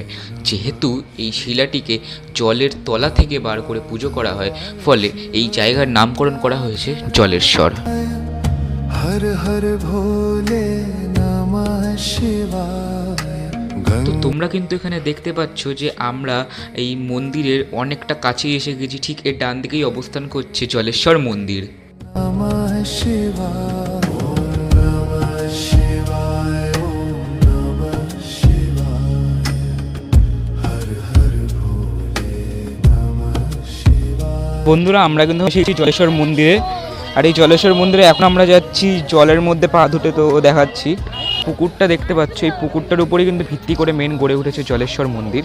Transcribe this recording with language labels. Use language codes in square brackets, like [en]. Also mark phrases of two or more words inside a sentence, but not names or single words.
[bn] যেহেতু এই শিলাটিকে জলের তলা থেকে বার করে পুজো করা হয়, ফলে এই জায়গার নামকরণ করা হয়েছে জলেশ্বর। [sa] হর হর ভোলে নমঃ শিবায়। [bn] তো তোমরা কিন্তু এখানে দেখতে পাচ্ছ যে আমরা এই মন্দিরের অনেকটা কাছে এসে গেছি। ঠিক এর ডান দিকেই অবস্থান করছে জলেশ্বর মন্দির। [sa] নমঃ শিবায়, নমঃ শিবায়, নমঃ শিবায়। হর হর ভোলে নমঃ শিবায়। [bn] বন্ধুরা, আমরা কিন্তু এসেছি জলেশ্বর মন্দিরে। আর এই জলেশ্বর মন্দিরে এখন আমরা যাচ্ছি জলের মধ্যে পা ধুতে। তো দেখাচ্ছি পুকুরটা দেখতে পাচ্ছ, এই পুকুরটার উপরেই কিন্তু ভিত্তি করে মেন গড়ে উঠেছে জলেশ্বর মন্দির।